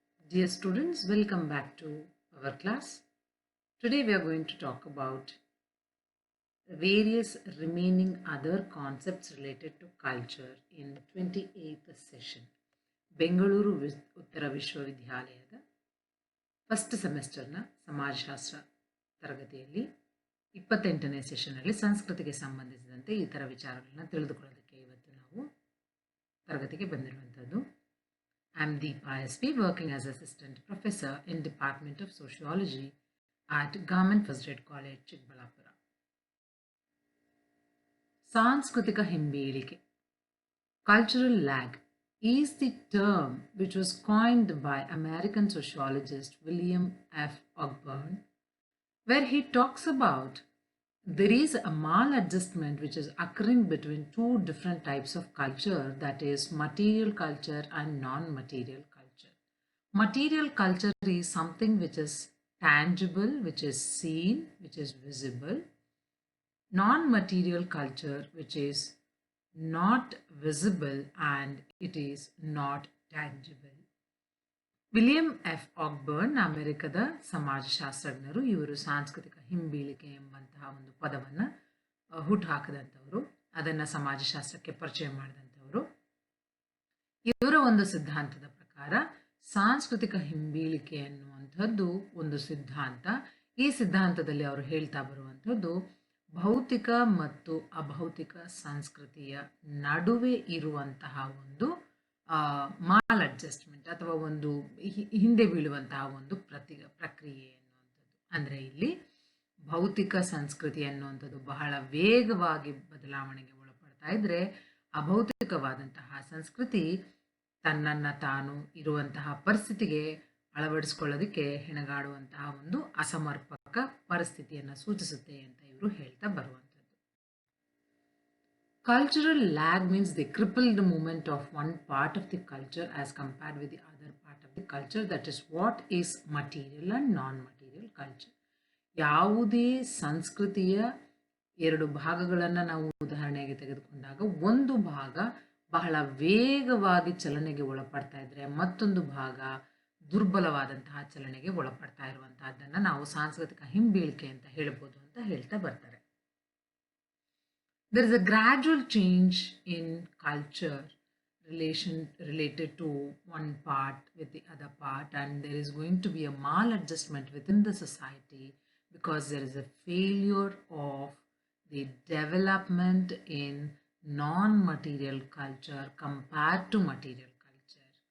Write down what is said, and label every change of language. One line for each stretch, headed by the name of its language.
English: Dear students, welcome back to our class. Today we are going to talk about various remaining other concepts related to culture in 28th session.
Kannada: Bengaluru ಉತ್ತರ ವಿಶ್ವವಿದ್ಯಾಲಯದ first ಸೆಮೆಸ್ಟರ್ನ ಸಮಾಜಶಾಸ್ತ್ರ ತರಗತಿಯಲ್ಲಿ 28ನೇ ಸೆಷನ್ನಲ್ಲಿ ಸಂಸ್ಕೃತಿಗೆ ಸಂಬಂಧಿಸಿದಂತೆ ಈ ಥರ ವಿಚಾರಗಳನ್ನ ತಿಳಿದುಕೊಳ್ಳೋದಕ್ಕೆ ಇವತ್ತು ನಾವು ತರಗತಿಗೆ ಬಂದಿರುವಂಥದ್ದು.
English: I am Deepa SP, working as Assistant Professor in Department of Sociology at Government First Grade College, Chikbalapura. ಸಾಂಸ್ಕೃತಿಕ ಹಿಂಬೇಳಿಕೆ, cultural lag, is the term which was coined by American sociologist William F. Ogburn, where he talks about there is a maladjustment which is occurring between two different types of culture, that is material culture and non-material culture. Material culture is something which is tangible, which is seen, which is visible. Non-material culture which is not visible and it is not tangible.
Kannada: William F ಆಕ್ಬರ್ನ್ ಅಮೆರಿಕದ ಸಮಾಜಶಾಸ್ತ್ರಜ್ಞರು. ಇವರು ಸಾಂಸ್ಕೃತಿಕ ಹಿಂಬೀಳಿಕೆ ಎಂಬಂತಹ ಒಂದು ಪದವನ್ನು ಹುಟ್ಟುಹಾಕಿದಂಥವರು, ಅದನ್ನು ಸಮಾಜಶಾಸ್ತ್ರಕ್ಕೆ ಪರಿಚಯ ಮಾಡಿದಂಥವರು. ಇವರ ಒಂದು ಸಿದ್ಧಾಂತದ ಪ್ರಕಾರ ಸಾಂಸ್ಕೃತಿಕ ಹಿಂಬೀಳಿಕೆ ಅನ್ನುವಂಥದ್ದು ಒಂದು ಸಿದ್ಧಾಂತ. ಈ ಸಿದ್ಧಾಂತದಲ್ಲಿ ಅವರು ಹೇಳ್ತಾ ಬರುವಂಥದ್ದು ಭೌತಿಕ ಮತ್ತು ಅಭೌತಿಕ ಸಂಸ್ಕೃತಿಯ ನಡುವೆ ಇರುವಂತಹ ಒಂದು ಮಾಲ್ ಅಡ್ಜಸ್ಟ್ಮೆಂಟ್ ಅಥವಾ ಒಂದು ಹಿಂದೆ ಬೀಳುವಂತಹ ಒಂದು ಪ್ರಕ್ರಿಯೆ ಅನ್ನುವಂಥದ್ದು. ಅಂದರೆ ಇಲ್ಲಿ ಭೌತಿಕ ಸಂಸ್ಕೃತಿ ಅನ್ನುವಂಥದ್ದು ಬಹಳ ವೇಗವಾಗಿ ಬದಲಾವಣೆಗೆ ಒಳಪಡ್ತಾ ಇದ್ರೆ, ಅಭೌತಿಕವಾದಂತಹ ಸಂಸ್ಕೃತಿ ತನ್ನನ್ನು ತಾನು ಇರುವಂತಹ ಪರಿಸ್ಥಿತಿಗೆ ಅಳವಡಿಸ್ಕೊಳ್ಳೋದಕ್ಕೆ ಹೆಣಗಾಡುವಂತಹ ಒಂದು ಅಸಮರ್ಪಕ ಪರಿಸ್ಥಿತಿಯನ್ನು ಸೂಚಿಸುತ್ತೆ ಅಂತ ಇವರು ಹೇಳ್ತಾ ಬರುವಂಥದ್ದು.
English: Cultural lag means they cripple the movement of one part of the culture as compared with the other part of the culture. That is what is material and non-material culture.
Kannada: ಯಾವುದೇ ಸಂಸ್ಕೃತಿಯ ಎರಡು ಭಾಗಗಳನ್ನು ನಾವು ಉದಾಹರಣೆಗೆ ತೆಗೆದುಕೊಂಡಾಗ ಒಂದು ಭಾಗ ಬಹಳ ವೇಗವಾಗಿ ಚಲನೆಗೆ ಒಳಪಡ್ತಾ ಇದ್ರೆ, ಮತ್ತೊಂದು ಭಾಗ ದುರ್ಬಲವಾದಂತಹ ಚಲನೆಗೆ ಒಳಪಡ್ತಾ ಇರುವಂತಹದ್ದನ್ನು ನಾವು ಸಾಂಸ್ಕೃತಿಕ ಹಿಂಬೀಳಿಕೆ ಅಂತ ಹೇಳ್ಬೋದು ಅಂತ ಹೇಳ್ತಾ ಬರ್ತಾರೆ.
English: There is a gradual change in culture related to one part with the other part, and there is going to be a maladjustment within the society because there is a failure of the development in non-material culture compared to material culture.